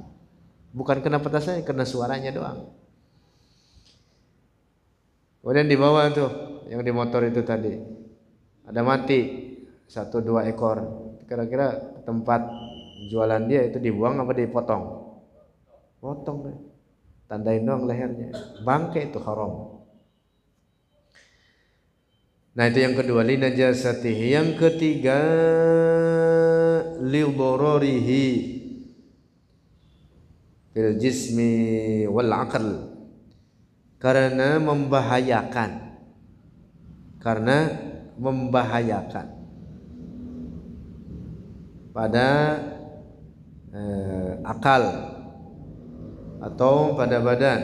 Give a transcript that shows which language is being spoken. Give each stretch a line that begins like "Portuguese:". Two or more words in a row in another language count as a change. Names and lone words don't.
Indonesian: Bukan kena petasannya, kena suaranya doang. Kemudian di bawah tuh yang di motor itu tadi ada mati 1-2 ekor. Kira-kira tempat jualan dia itu dibuang apa dipotong? Potong deh. Tandain doang lehernya. Bangkai itu haram. Nah itu yang kedua, linajasatihi. Yang ketiga,
Arabic: لضرره في الجسم والعقل,
Indonesian: karena membahayakan pada akal atau pada badan.